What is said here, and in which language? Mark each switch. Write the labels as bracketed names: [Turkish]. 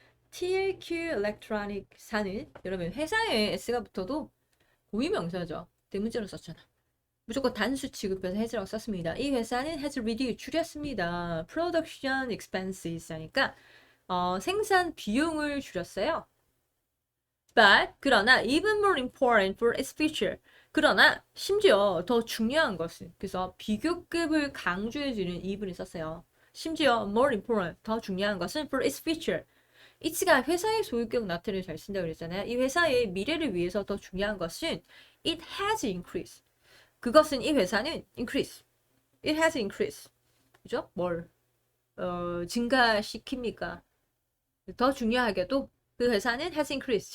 [Korean] TLQ Electronic사는 여러분 회사에 S가 붙어도 고유명사죠. 대문자로 썼잖아. 무조건 단수 취급해서 has라고 썼습니다. 이 회사는 [English] has reduced [Korean] 줄였습니다. [English] Production expenses [Korean] 하니까 생산 비용을 줄였어요. [English] But [Korean] 그러나 [English] even more important for its future. [Korean] 그러나 심지어 더 중요한 것은 그래서 비교급을 강조해주는 이분이 썼어요. 심지어 [English] more important [Korean] 더 중요한 것은 [English] for its future. [Korean] it가 회사의 소유격 나태를 잘 쓴다고 그랬잖아요. 이 회사의 미래를 위해서 더 중요한 것은 [English] it has increased. [Korean] 그것은 이 회사는 increase. [English] It has increased. [Korean] 그죠? 뭘 증가시킵니까? 더 중요하게도 그 회사는 [English] has increased.